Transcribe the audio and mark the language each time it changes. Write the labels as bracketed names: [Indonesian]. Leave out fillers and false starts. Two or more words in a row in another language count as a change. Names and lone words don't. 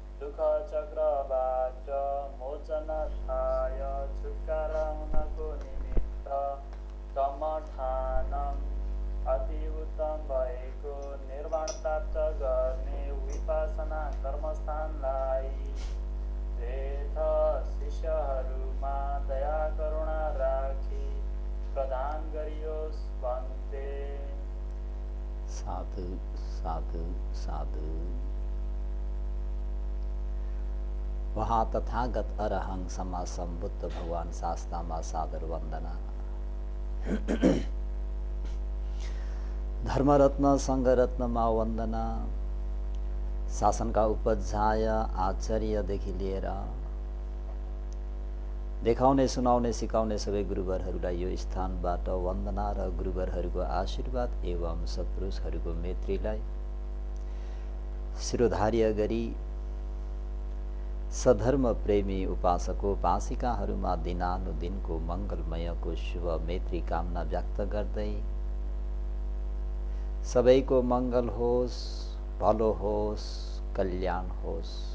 [Nepali] दुःखचक्रबाट मोचनर्थाय छुटकारा हुनको निमित्त कमठानम अति उत्तम भएको निर्वाण प्राप्त गर्ने विपसना कर्मस्थानलाई श्रेष्ठ शिष्यहरूमा दया करुणा राखी प्रदान गरियोस् भन्थे। [Pali] साधु साधु साधु। [Nepali] वहाँ [Pali] तथागत अरहं सम्मा संबुद्ध [Nepali] भगवान शास्तामा सादर वंदना। धर्मरत्न संघरत्नमा वंदना। शासनका उपध्याय आचार्यदेखि लिएर देखाउने सुनाउने सिकाउने सबै गुरुवरहरूलाई यो स्थानबाट वन्दना र गुरुवरहरूको आशीर्वाद एवं सत्पुरुषहरूको मैत्रीलाई शिरोधार्य गरी सधर्म प्रेमी उपासको उपासिकाहरूमा दिनानुदिनको मङ्गलमयको शुभ मैत्री कामना व्यक्त गर्दै सबैको मङ्गल होस्, भलो होस्, कल्याण होस्।